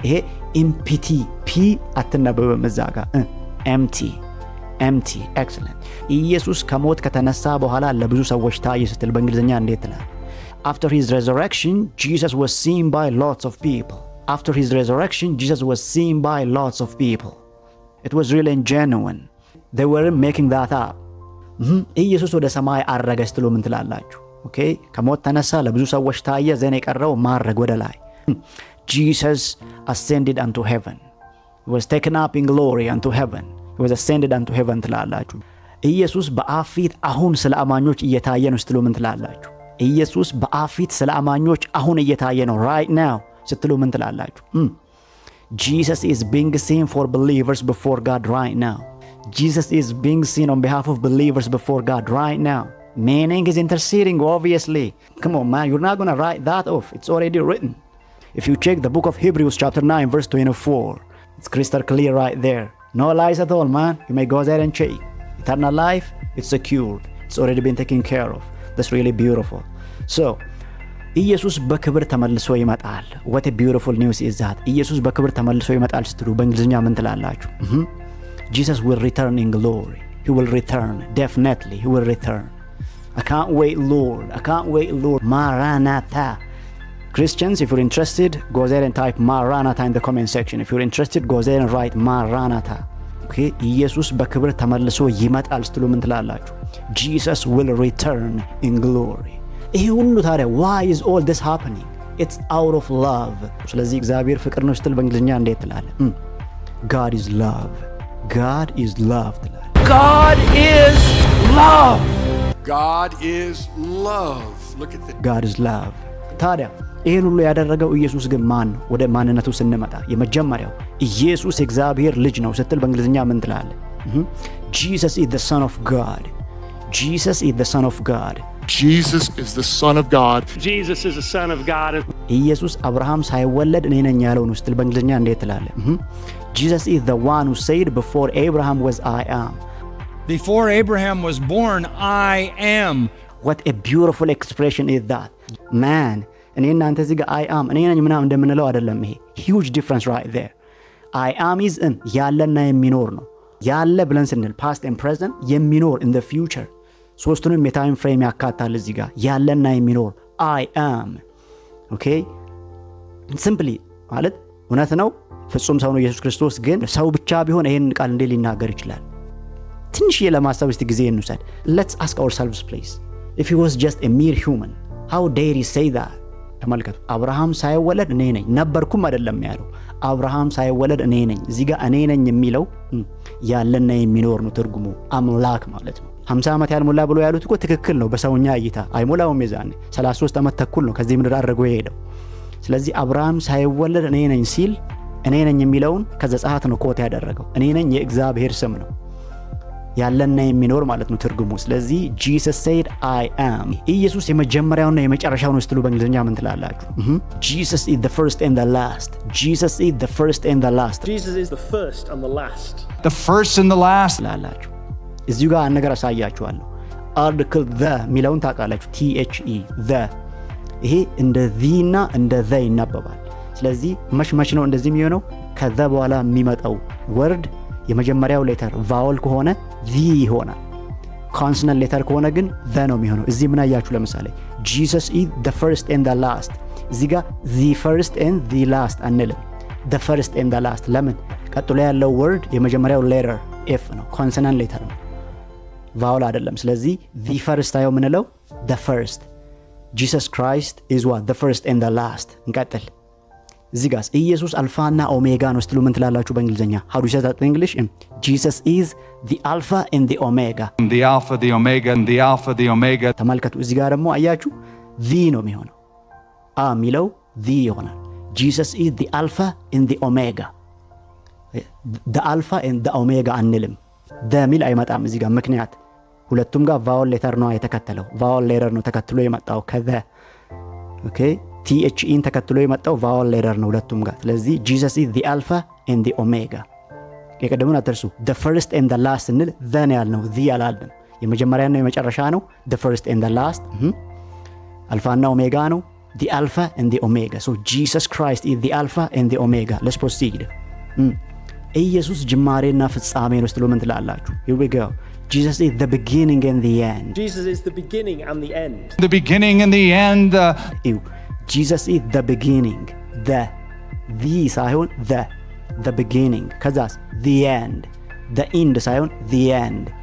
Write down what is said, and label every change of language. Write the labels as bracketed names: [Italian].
[Amharic] ይሄ ኢምፒቲ ፒ አትነበብም እዛ ጋር [English] empty. Empty. Excellent. [Amharic] ኢየሱስ ከሞት ከተነሳ በኋላ ለብዙ ሰዎች ታየ ስትል በእንግሊዝኛ እንዴት ትላል? [English] After his resurrection, Jesus was seen by lots of people. After his resurrection, Jesus was seen by lots of people. It was really genuine. They weren't making that up. [Amharic] ኢየሱስ ወደ ሰማይ አረገ ስትሉ ምን ትላላችሁ? ኦኬ ከሞት ተነሳ ለብዙ ሰዎች ታየ ዘን የቀረው ማረግ ወደ ላይ [English] Jesus ascended unto heaven. He was taken up in glory unto heaven. He was ascended unto heaven [Amharic] ትላላችሁ። ኢየሱስ በአብ ፊት አሁን ስለ አማኞች እየታየ ነው ስትሉ ምን ትላላችሁ? ኢየሱስ በአብ ፊት ስለ አማኞች አሁን እየታየ ነው [English] right now [Amharic] ስትሉ ምን ትላላችሁ? [English] Jesus is being seen for believers before God right now. Jesus is being seen on behalf of believers before God right now. Meaning he's interceding, obviously. Come on, man, you're not going to write that off. It's already written. If you check the book of Hebrews chapter 9 verse 24, it's crystal clear right there. No lies at all, man. You may go there and check. Eternal life, it's secured. It's already been taken care of. That's really beautiful. So, [Amharic] ኢየሱስ በክብር ተመልሶ ይመጣል። [English] What a beautiful news is that. [Amharic] ኢየሱስ በክብር ተመልሶ ይመጣል ስትሉ በእንግሊዝኛ ምን ትላላችሁ? [English] Jesus will return in glory. He will return. Definitely, he will return. I can't wait, Lord. I can't wait, Lord. Maranatha. Christians, if you're interested, go there and type Maranatha in the comment section. If you're interested, go there and write Maranatha. Okay? [Amharic] ኢየሱስ በክብር ተመልሶ ይመጣል ስትሉ ምን ትላላችሁ? [English] Jesus will return in glory. [Amharic] ይሄ ሁሉ ታዲያ [English] why is all this happening? It's out of love. [Amharic] ስለዚህ እግዚአብሔር ፍቅር ነው ስትል በእንግሊዝኛ እንዴት ትላለህ? [English] God is love. God is love [Amharic] ትላለህ። [English] God is love. God is love. Look at that. God is love. [Amharic] ታዲያ ይሄን ሁሉ ያደረገው ኢየሱስ ግን ማን ነው? ወደ ማንነቱ ስንመጣ የመጀመሪያው ኢየሱስ የእግዚአብሔር ልጅ ነው ስትል በእንግሊዝኛ ምን ትላለህ? [English] Jesus is the son of God. Jesus is the son of God. Jesus is the son of God. Jesus is the son of God. [Amharic] ኢየሱስ አብርሃም ሳይወለድ እኔ ነኝ ያለው ነው ስትል በእንግሊዝኛ እንዴት ትላለህ? [English] Jesus is the one who said before Abraham was I am. Before Abraham was born, I am. What a beautiful expression is that. [Amharic] Man, እኔ እናንተ እዚህ ጋር I am እኔ ነኝ ምናምን እንደምንለው አይደለም። ይሄ [English] huge difference right there. [Amharic] I am is ያለና የሚኖር ነው። ያለ ብለን ስንል [English] past and present [Amharic] የሚኖር [English] in the future [Amharic] ሶስቱንም የታይም ፍሬም ያካታል። እዚህ ጋር ያለና የሚኖር [English] I am. [Amharic] ኦኬ ሲምፕሊ ማለት እውነት ነው ፍጹም ሰው ነው ኢየሱስ ክርስቶስ። ግን ሰው ብቻ ቢሆን ይሄን ቃል እንዴት ሊናገር ይችላል? ትንሽዬ ለማሰብ እስቲ ጊዜ እንውሰድ። [English] Let's ask ourselves please. If he was just a mere human, how dare he say that? [Amharic] ተመልከቱ። አብርሃም ሳይወለድ እኔ ነኝ ነበርኩም አይደለም ያለው። አብርሃም ሳይወለድ እኔ ነኝ። እዚህ ጋር እኔ ነኝ የሚለው ያለና የሚኖር ነው ትርጉሙ። አምላክ ማለት ነው። 50 ዓመት ያልሞላ ብሎ ያሉት እኮ ትክክል ነው በሰውኛ እይታ። አይሞላውም የዛኔ 33 ዓመት ተኩል ነው ከዚህ ምድር አድርጎ የሄደው። ስለዚህ አብርሃም ሳይወለድ እኔ ነኝ ሲል እኔ ነኝ የሚለውን ከዘጸአት ነው ኮት ያደረገው። እኔ ነኝ የእግዚአብሔር ስም ነው። ያለና የሚኖር ማለት ነው ትርጉሙ። ስለዚህ [English] Jesus said I am. [Amharic] ኢየሱስ የመጀመሪያውና የመጨረሻው ነው ስትሉ በእንግሊዝኛ ምን ትላላችሁ? [English] Jesus is the first and the last. Jesus is the first and the last. Jesus is the first and the last. The first and the last. [Amharic] ትላላችሁ። እዚሁ ጋር አንድ ነገር አሳያችኋለሁ። article the ሚለውን ታውቃላችሁ? the the ይሄ እንደ the እና እንደ the ይነበባል። ስለዚህ መች ነው እንደዚህ የሚሆነው? ከዛ በኋላ የሚመጣው ወርድ የመጀመሪያው ሌተር ቫወል ከሆነ the ይሆናል። ኮንሶናንት ሌተር ከሆነ ግን the ነው የሚሆነው። እዚህ ምን አያችሁ? ለምሳሌ [English] Jesus is the first and the last። [Amharic] እዚህ ጋር [English] the first and the last [Amharic] አንልም። the first and the last ለምን? ቀጥሎ ያለው ወርድ የመጀመሪያው ሌተር f ነው፣ ኮንሶናንት ሌተር ነው፣ ቫወል አይደለም። ስለዚህ the first አየው ምንለው the first. [English] Jesus Christ is what? the first and the last። [Amharic] እንቀጥል። እዚህ ጋር ኢየሱስ አልፋና ኦሜጋ ነው ስትሉ ምን ትላላችሁ በእንግሊዝኛ? [English] how do you say that in English? Jesus is the alpha and the omega. The alpha, the omega, and the alpha, the omega. [Amharic] ተመልከቱ። እዚህ ጋር ደግሞ አያችሁ the ነው የሚሆነው። የሚለው the ይሆናል። [English] Jesus is the alpha and the omega. [Amharic] the alpha and the omega አንልም። the ሚል አይመጣም እዚህ ጋር ምክንያት ሁለቱም ጋር ቫወል ሌተር ነው የተከተለው። ቫወል ሌተር ነው ተከትሎ የመጣው ከዘ ኦኬ THEን ተከትሎ የመጣው ቫወል ሌተር ነው ሁለቱም ጋር። ስለዚህ [English] Jesus is the alpha and the omega. [Amharic] የቀደሙን አትርሱ። [English] the first and the last [Amharic] እንል then ያልነው the አላልንም። የመጀመሪያና የመጨረሻ ነው the first and the last አልፋና ኦሜጋ ነው [English] the alpha and the omega. So Jesus Christ is the alpha and the omega. Let's proceed. [Amharic] ኢየሱስ ጅማሬና ፍጻሜ ነው ስትሉ ምን ትላላችሁ? [English] Here we go. Jesus is the beginning and the end. Jesus is the beginning and the end. The beginning and the end. Jesus is the beginning. The [Amharic] ሳይሆን [English] the beginning. [Amharic] ከዛስ [English] the end. The end [Amharic] ሳይሆን [English] the end.